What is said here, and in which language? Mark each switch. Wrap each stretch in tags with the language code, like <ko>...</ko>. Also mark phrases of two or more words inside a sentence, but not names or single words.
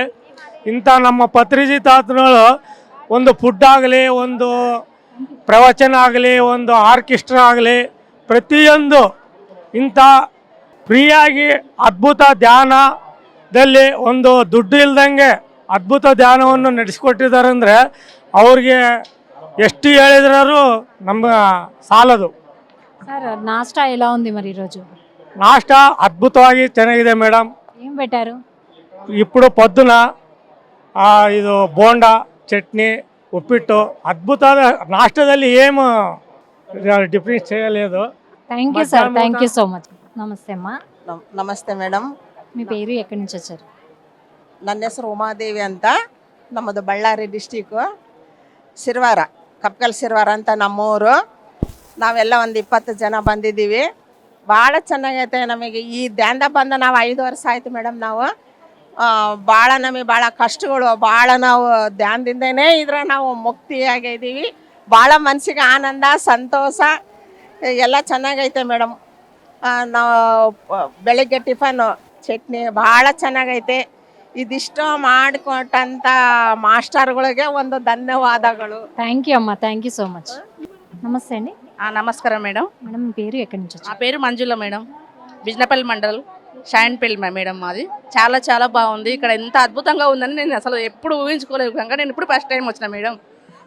<kn>ಇಂಥ ನಮ್ಮ ಪತ್ರಿಜಿ ತಾತನಗಳು ಒಂದು ಫುಡ್ ಆಗಲಿ, ಒಂದು ಪ್ರವಚನ ಆಗಲಿ, ಒಂದು ಆರ್ಕೆಸ್ಟ್ರಾ ಆಗಲಿ, ಪ್ರತಿಯೊಂದು ಇಂಥ ಫ್ರೀಯಾಗಿ ಅದ್ಭುತ ಧ್ಯಾನದಲ್ಲಿ ಒಂದು ದುಡ್ಡು ಇಲ್ದಂಗೆ ಅದ್ಭುತ ಧ್ಯಾನವನ್ನು ನಡೆಸಿಕೊಟ್ಟಿದ್ದಾರೆ. ಅಂದರೆ ಅವ್ರಿಗೆ ಎಷ್ಟು ಹೇಳಿದ್ರೂ ನಮ್ಮ ಸಾಲದು.</kn> <te>సార్ నాస్టా ఎలా ఉంది మరి ఈరోజు?</te> <kn>నాస్టా అద్భుతವಾಗಿ ಚೆನ್ನಾಗಿದೆ ಮೇಡಮ್.</kn> <te>ఏం పెట్టారు? ఇప్పుడు పొద్దున</te> <kn>ಇದು ಬೋಂಡಾ, ಚಟ್ನಿ, ಉಪ್ಪಿಟ್ಟು, ಅದ್ಭುತವಾದ ನಾಷ್ಟದಲ್ಲಿ ಏನು ಡಿಫ್ರೆನ್ಸ್ చేయలేదు.</kn> <en>thank you</en> <te>సార్,</te> <en>thank you so much.</en> <te>నమస్తే అమ్మా.</te> <kn>ನಮಸ್ತೆ ಮೇಡಮ್.</kn> <te>మీ పేరు, ఎక్కడి నుంచి వచ్చారు?</te> <kn>ನನ್ನ ಹೆಸರು ಉಮಾದೇವಿ ಅಂತ. ನಮ್ಮದು ಬಳ್ಳಾರಿ ಡಿಸ್ಟಿಕ್ಕು, ಸಿರ್ವಾರ, ಕಪ್ಕಲ್ ಸಿರ್ವಾರ ಅಂತ ನಮ್ಮೂರು. ನಾವೆಲ್ಲ ಒಂದು 20 ಜನ ಬಂದಿದ್ದೀವಿ. ಭಾಳ ಚೆನ್ನಾಗೈತೆ ನಮಗೆ. ಈ ಧ್ಯಾನದ ಬಂದು ನಾವು 5 ವರ್ಷ ಆಯಿತು ಮೇಡಮ್. ನಾವು ಭಾಳ ನಮಗೆ ಭಾಳ ಕಷ್ಟಗಳು, ಭಾಳ ನಾವು ಧ್ಯಾನದಿಂದನೇ ಇದ್ರೆ ನಾವು ಮುಕ್ತಿಯಾಗಿದ್ದೀವಿ. ಭಾಳ ಮನಸ್ಸಿಗೆ ಆನಂದ, ಸಂತೋಷ ಎಲ್ಲ ಚೆನ್ನಾಗೈತೆ ಮೇಡಮ್. ನಾವು ಬೆಳಗ್ಗೆ ಟಿಫನು ಚಟ್ನಿ ಭಾಳ ಚೆನ್ನಾಗೈತೆ. ಇದಿಷ್ಟು ಮಾಡಿಕೊಟ್ಟಂಥ ಮಾಸ್ಟರ್ಗಳಿಗೆ ಒಂದು ధన్యవాదాలు.</kn> <en>thank you</en> <te>అమ్మా,</te> <en>thank you so much.</en> <te>నమస్తే అండి. నమస్కారం మేడం. మేడం మీ పేరు, ఎక్కడి నుంచి వచ్చారు? నా పేరు మంజుల మేడం. బిజ్నపల్లి మండల్, షాయన్పల్లి మేడం మాది. చాలా చాలా బాగుంది. ఇక్కడ ఎంత అద్భుతంగా ఉందని నేను అసలు ఎప్పుడు ఊహించుకోలేదు కనుక నేను ఇప్పుడు</te> <en>first time</en> <te>వచ్చిన మేడం.</te>